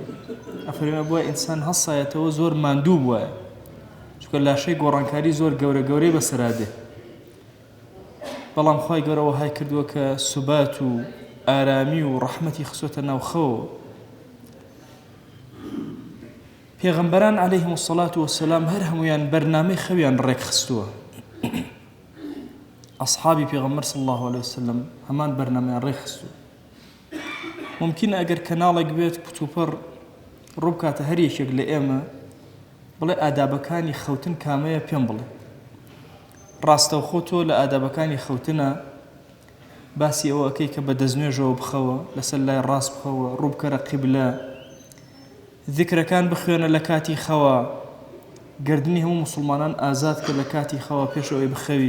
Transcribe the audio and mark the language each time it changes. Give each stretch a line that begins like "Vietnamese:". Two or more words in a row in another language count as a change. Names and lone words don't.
Central Kurdish: ئەفەرمێ بووە ئینسان هەسایەتەوە زۆر ماندوو بووە، چونکە لاشەی گۆڕانکاری زۆر گەورە گەورەی بەسەرادێ. بەڵام خوای گەورە وەهای کردووە کە سوبات و ئارامی و ڕەحمەتی خسوەتە ناو خەوە. پێغەمبەران
Arabic: عليهم الصلاة والسلام
Central Kurdish: هەر هەمویان بەرنامەی خەویان ڕێک خستووە. ئەصحابی پێغەمبەر
Arabic: صلى الله عليه وسلم
Central Kurdish: هەمان بەرنامەیان ڕێک خستووە. ممکنە ئەگەر کەناڵێک بێت پتوپەڕ ڕووبکاتە هەر یەکێک لە ئێمە بڵێ ئادابەکانی خەوتن کامەیە پێم بڵێ. ڕاستەوخۆ تۆ لە ئادابەکانی خەوتنە باسی ئەوە ئەکەی کە بە دەستنوێژەوە بخەوە، لەسەر لای ڕاست بخەوە، ڕووبکەرە قیبلە، ذکرەکان بخوێنە لە کاتی خەوە، گردنی هەموو مسلمانان ئازاد کە لە کاتی خەوە پێشەوەی بخەوی.